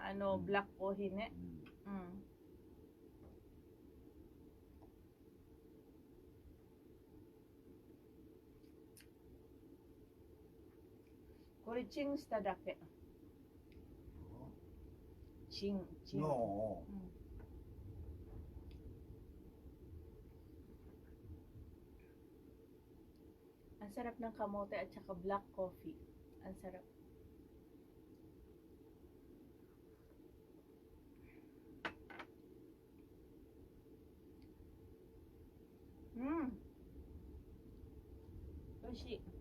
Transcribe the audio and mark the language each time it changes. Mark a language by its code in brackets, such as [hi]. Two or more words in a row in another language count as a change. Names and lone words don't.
[ja] ブラックコーヒーね。これチンしただけ。 [tl] チン。Ang sarap ng kamote at saka [en] black coffee. [tl] Ang sarap. Oishi.